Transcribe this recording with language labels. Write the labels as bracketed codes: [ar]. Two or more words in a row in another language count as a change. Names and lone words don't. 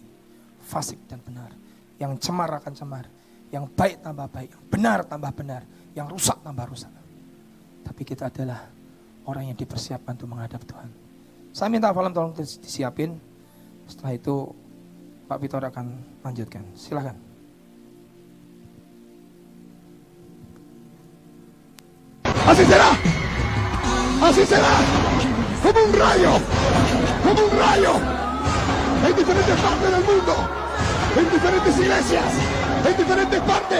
[id] Fasik dan benar. Yang cemar akan cemar. Yang baik tambah baik. Yang benar tambah benar. Yang rusak tambah rusak. Tapi kita adalah orang yang dipersiapkan untuk menghadap Tuhan. Saya minta film tolong disiapin. Setelah itu Pak Victor akan lanjutkan. Silakan. [es] Así será, así será, como un rayo, en diferentes partes del mundo, en diferentes iglesias, en diferentes partes.